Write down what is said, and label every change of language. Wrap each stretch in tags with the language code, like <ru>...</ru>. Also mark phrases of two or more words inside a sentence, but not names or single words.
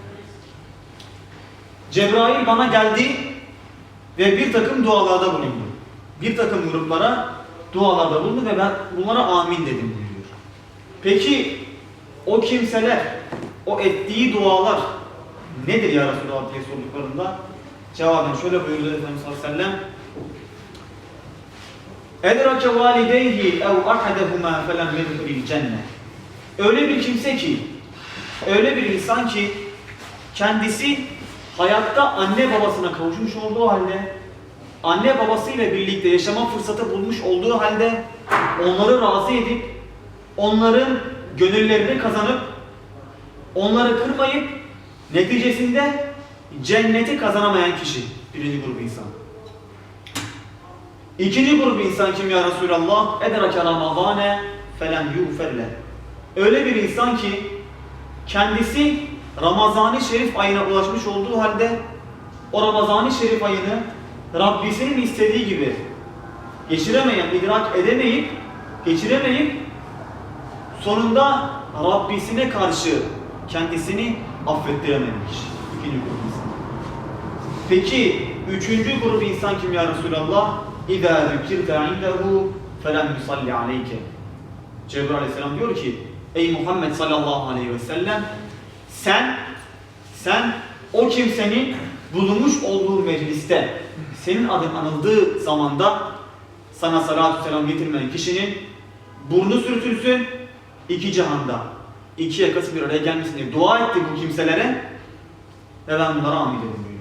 <tr>Cebrail bana geldi ve bir takım dualarda bulundu. Bir takım gruplara dualarda bulundu ve ben bunlara amin dedim diyor. Peki o kimseler, o ettiği dualar nedir</tr> <ar>يا رسول الله</ar> <tr>diye sorduklarında cevaben şöyle buyurdu Efendimiz</tr> <ar>صلى الله عليه وسلم. اَدْرَكَ وَالِدَيْهِ اَوْ اَحَدَهُمَا فَلَمْ يَدْخُلِ الْجَنَّةِ.</ar> <tr>Öyle bir kimse ki, öyle bir insan ki kendisi hayatta anne babasına kavuşmuş olduğu halde, anne babasıyla birlikte yaşama fırsatı bulmuş olduğu halde onları razı edip, onların gönüllerini kazanıp, onları kırmayıp, neticesinde cenneti kazanamayan kişi. Birinci grup insan. İkinci grup insan kim</tr> <ar>يا رسول الله? اَدْرَكَ رَمَضَانَ فَلَمْ يُغْفَرْ لَهُ.</ar> <tr>Öyle bir insan ki kendisi Ramazan-ı Şerif ayına ulaşmış olduğu halde o Ramazan-ı Şerif ayını Rabbisinin istediği gibi geçiremeyen, idrak edemeyip, geçiremeyip sonunda Rabbisine karşı kendisini affettiremeyen kişi. İkinci grup insan. Peki üçüncü grup insan kim</tr> <ar>يا رسول الله? اِذَا ذُكِرْتَ عِنْدَهُ فَلَمْ يُصَلِّ عَلَيْكَ.</ar> <tr>Cebrail aleyhisselam diyor ki, ey Muhammed</tr> <ar>صلى الله عليه وسلم,</ar> <tr>sen o kimsenin bulunmuş olduğu mecliste senin adın anıldığı zamanda sana salatü selam getirmeyen kişinin burnu sürtülsün, iki cihanda iki yakası bir araya gelmesin diye dua etti bu kimselere ve ben bunlara amin dedim buyuruyor.</tr>